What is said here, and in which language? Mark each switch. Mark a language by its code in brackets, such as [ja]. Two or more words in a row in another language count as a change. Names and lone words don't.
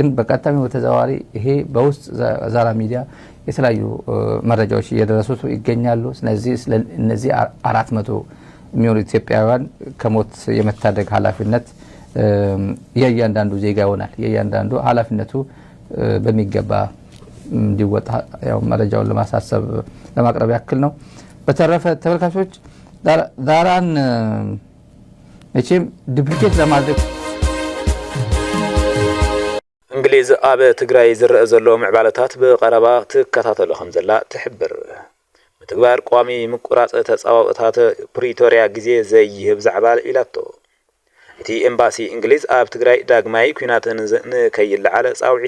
[am] በቀጥታም በተዘዋዋሪ ይሄ በውስጥ ዛራ ሚዲያ የተለያዩ መረጃዎች እየደረሱት ይገኛሉ። ስለዚህ እነዚህ 400 የሚሆኑ ኢትዮጵያውያን ከሞት የመታደግ ኃላፊነት የእያንዳንዱ ዜጋ ይሆናል። የእያንዳንዱ ኃላፊነቱ በሚገባ እንዲወጣ ያው መረጃውን ለማቅረብ ያክል ነው። በተረፈ ተመልካቾች ዛራን እቺም ዱፕሊኬት ለማድረግ [ti] እንግሊዝ ኣብ ትግራይ ዝረአ ዘሎ ምዕባለታት ብቀረባ ትከታተሎ ከም ዘላ ትሕብር። ምትግባር ቋሚ ምቁራጽ ተጻዋውታት ፕሪቶሪያ ግዜ ዘይህብ ዛዕባ ኢላቶ እቲ ኤምባሲ እንግሊዝ ኣብ ትግራይ ዳግማይ ኩናትን ንከይልዓለ ጻውዒት